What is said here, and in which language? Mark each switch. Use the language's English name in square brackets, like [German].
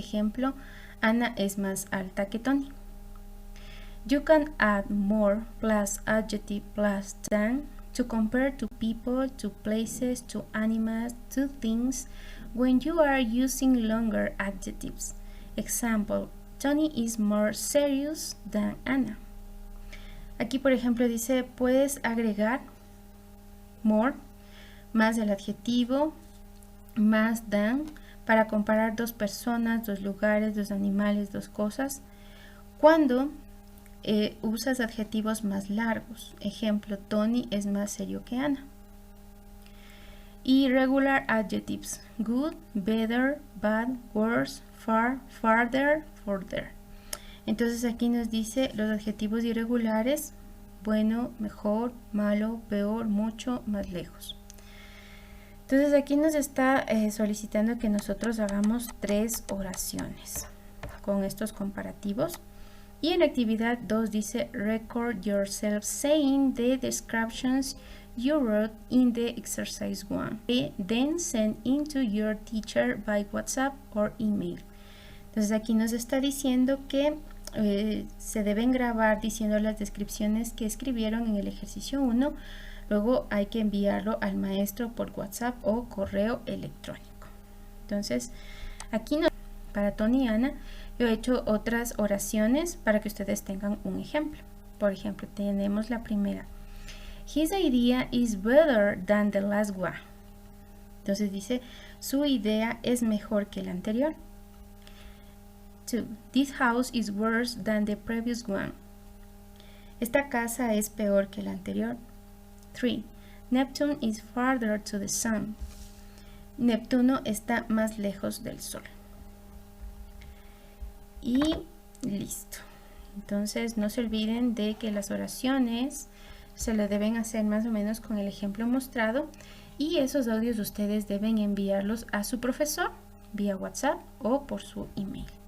[Spanish] Ejemplo: Ana es más alta que Tony. [English] You can add more plus adjective plus than to compare to people, to places, to animals, to things when you are using longer adjectives. Example: Tony is more serious than Anna. [Spanish] Aquí, por ejemplo, dice puedes agregar more más el adjetivo más than para comparar 2 personas, 2 lugares, 2 animales, 2 cosas cuando usas adjetivos más largos. Ejemplo: Tony es más serio que Ana. [English] Y regular adjectives: good, better, bad, worse, far, farther, further. [Spanish] Entonces aquí nos dice los adjetivos irregulares: bueno, mejor, malo, peor, mucho, más lejos. Entonces aquí nos está solicitando que nosotros hagamos 3 oraciones con estos comparativos. Y en la actividad 2 dice [English] record yourself saying the descriptions you wrote in the exercise 1. Then send into your teacher by WhatsApp or email. [Spanish] Entonces aquí nos está diciendo que se deben grabar diciendo las descripciones que escribieron en el ejercicio 1. Luego hay que enviarlo al maestro por WhatsApp o correo electrónico. Entonces aquí para Tony y Ana, yo he hecho otras oraciones para que ustedes tengan un ejemplo. Por ejemplo, tenemos la primera. [English] His idea is better than the last one. [Spanish] Entonces dice, su idea es mejor que la anterior. 2. [English] This house is worse than the previous one. [Spanish] Esta casa es peor que la anterior. 3. [English] Neptune is farther to the sun. [Spanish] Neptuno está más lejos del sol. Y listo. Entonces no se olviden de que las oraciones se lo deben hacer más o menos con el ejemplo mostrado, y esos audios ustedes deben enviarlos a su profesor vía WhatsApp o por su email.